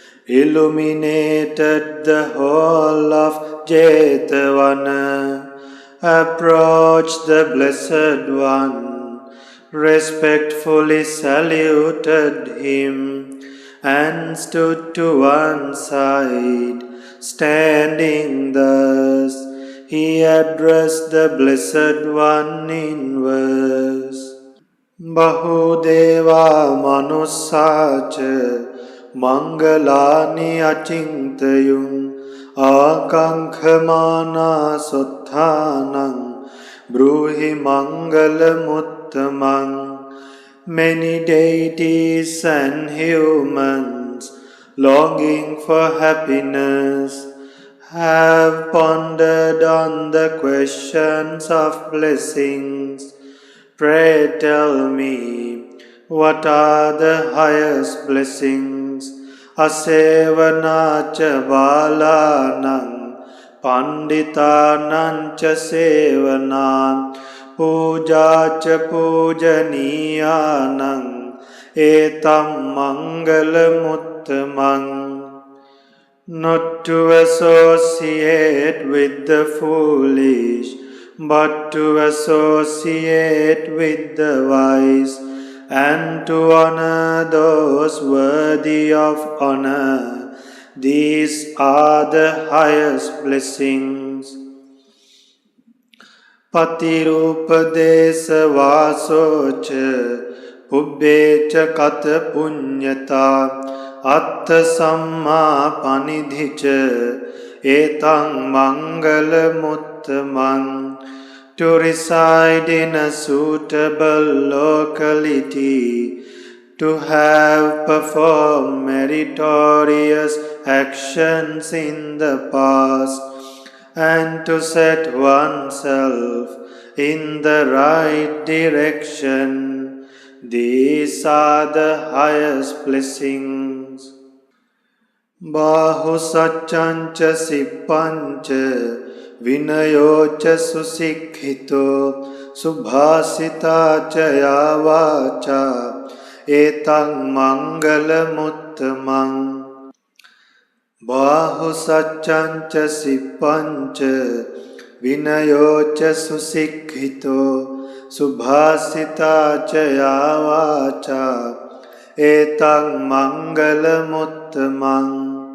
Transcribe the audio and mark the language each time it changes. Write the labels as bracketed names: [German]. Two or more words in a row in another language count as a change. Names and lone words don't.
[English] illuminated the whole of Jetavana, approached the Blessed One, respectfully saluted him, and stood to one side. Standing thus, he addressed the Blessed One in verse. [Pali] Bahudeva manussacha mangalani achintayung akankhamana sotthanang bruhi mangalamuttamang. [English] Many deities and humans longing for happiness have pondered on the questions of blessings. Pray tell me, what are the highest blessings? [Pali] Asevanacha balanang panditanancha sevanam pujacha pujaniyanang etam mangalamuttamang. [English] Not to associate with the foolish, but to associate with the wise, and to honor those worthy of honor. These are the highest blessings. [Pali] Patirupadesa vasocha pubbecha kata punyata atta samma panidhicha etang mangalamuttamang. [English] To reside in a suitable locality, to have performed meritorious actions in the past, and to set oneself in the right direction. These are the highest blessings. [Pali] Bahu Satchancha Sippancha Vinayocha Susikhito Subhasita Chayavacha Etang Mangala Muttamang Bahu Satchancha Sippancha Vinayocha Susikhito Subhasita Chayavacha Etang Mangala Muttamang